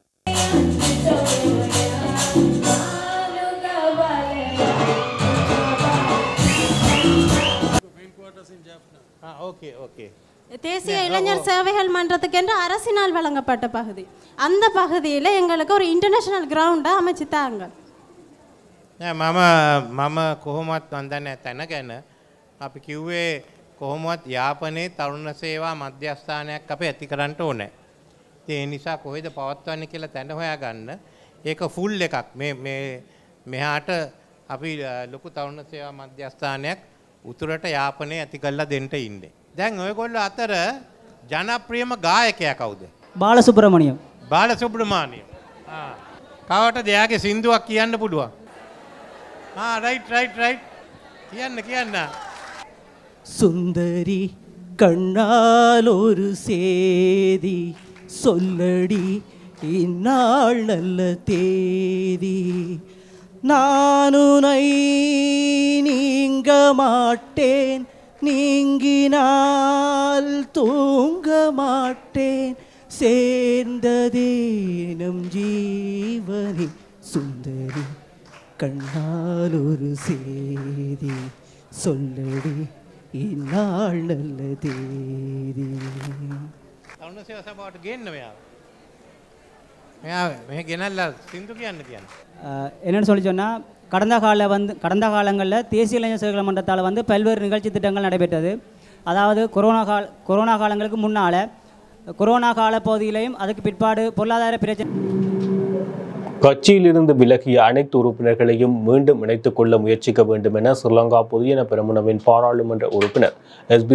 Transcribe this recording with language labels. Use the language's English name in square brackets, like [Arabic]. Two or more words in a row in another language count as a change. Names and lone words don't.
[Tamil] தேசிய இளைஞர் சேவைகள் மன்றத்துக்கென்று அரசினால் வழங்கப்பட்ட பகுதி. அந்த பகுதியில் எங்களுக்கு ஒரு [English] international ground [Tamil] அமைச்சு தாங்க. [Sinhala] මම කොහොමත් වන්දන්න තැන ගැන අපි කිව්වේ කොහොමත් යාපනයේ තරුණ සේවා මධ්‍යස්ථානයක් අප ඇති කරන්න ඕනේ. ඒ නිසා කොහෙද පවත්වන්නේ කියලා තැන හොයාගන්න. ඒක ෆුල් එකක්. මෙහාට අපි ලොකු තරුණ සේවා මධ්‍යස්ථානයක් උතුරට යාපනයේ ඇති කරලා දෙන්න ඉන්නේ. දැන් ඔයගොල්ලෝ අතර ජනප්‍රියම ගායකයා කවුද? බාලසුබ්‍රමණියම්. බාලසුබ්‍රමණියම්. කවටද එයාගේ සින්දුවක් කියන්න පුළුවන්? right. කියන්න. [Tamil] சுந்தரி கண்ணால் ஒரு சேதி சொல்லடி இந்நாள் நல்ல தேதி நானுனை நீங்க மாட்டேன் நீங்கினால் தூங்க மாட்டேன் சேர்ந்ததே நம் ஜீவனி சுந்தரி கண்ணால் ஒரு சேதி சொல்லடி இந்நாள் நல்ல தேதி. [Sinhala] තරුණ සේවා සභාවට ගේන්න මෙයා ගෙනල්ලා සින්දු කියන්න. [Tamil] என்னென்னு சொல்லி சொன்னால் கடந்த காலங்களில் தேசிய இளைஞர் சேவைகள் மன்றத்தால் வந்து பல்வேறு நிகழ்ச்சி திட்டங்கள் நடைபெற்றது. அதாவது கொரோனா காலங்களுக்கு முன்னால் கொரோனா கால பகுதியிலையும் அதுக்கு பிற்பாடு பொருளாதார பிரச்சனை. கட்சியிலிருந்து விலகிய அனைத்து உறுப்பினர்களையும் மீண்டும் இணைத்துக் கொள்ள முயற்சிக்க வேண்டும் என ஸ்ரீலங்கா பொதுஜன பெரமுனவின் பாராளுமன்ற உறுப்பினர் எஸ்.பி.